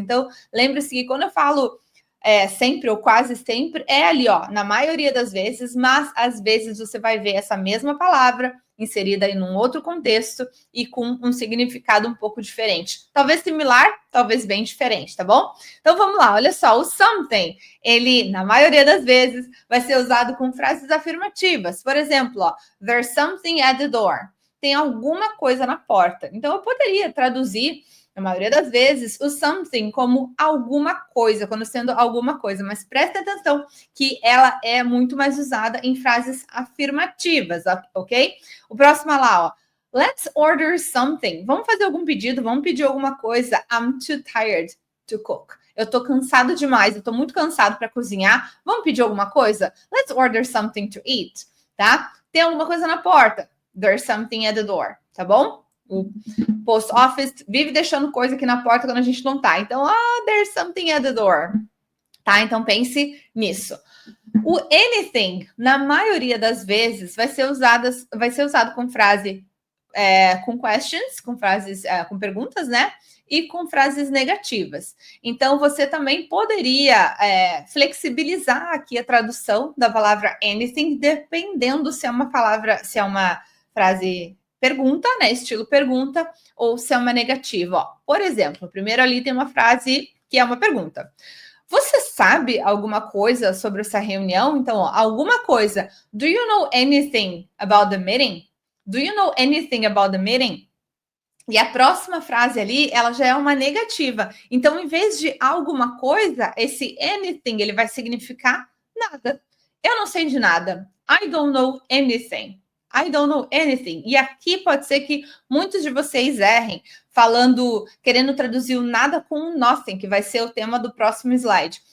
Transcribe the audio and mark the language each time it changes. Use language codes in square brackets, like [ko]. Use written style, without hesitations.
[pt] Então, lembre-se que quando eu falo sempre ou quase sempre, é ali, ó, na maioria das vezes, mas às vezes você vai ver essa mesma palavra inserida em um outro contexto e com um significado um pouco diferente. Talvez similar, talvez bem diferente, tá bom? Então vamos lá, olha só, o something, ele, na maioria das vezes, vai ser usado com frases afirmativas. Por exemplo, ó, [en] there's something at the door. [pt] Tem alguma coisa na porta. Então eu poderia traduzir na maioria das vezes, o something como alguma coisa, quando sendo alguma coisa, mas presta atenção que ela é muito mais usada em frases afirmativas, ok? O próximo é lá, ó. [en] Let's order something. [pt] Vamos fazer algum pedido, vamos pedir alguma coisa. [en] I'm too tired to cook. [pt] Eu tô cansado demais, eu tô muito cansado para cozinhar. Vamos pedir alguma coisa? [en] Let's order something to eat, tá? [pt] Tem alguma coisa na porta? [en] There's something at the door, tá bom? [pt] O post office vive deixando coisa aqui na porta quando a gente não tá. Então, [en] there's something at the door. [pt] Tá? Então, pense nisso. O anything, na maioria das vezes, vai ser usado com frase com questions, com frases com perguntas, né? E com frases negativas. Então, você também poderia flexibilizar aqui a tradução da palavra anything, dependendo se é uma frase pergunta, né? Estilo pergunta, ou se é uma negativa. Ó, por exemplo, primeiro ali tem uma frase que é uma pergunta. Você sabe alguma coisa sobre essa reunião? Então, ó, alguma coisa. [en] Do you know anything about the meeting? Do you know anything about the meeting? [pt] E a próxima frase ali, ela já é uma negativa. Então, em vez de alguma coisa, esse anything, ele vai significar nada. Eu não sei de nada. [en] I don't know anything. I don't know anything. [pt] E aqui pode ser que muitos de vocês errem, querendo traduzir o nada com o nothing, que vai ser o tema do próximo slide.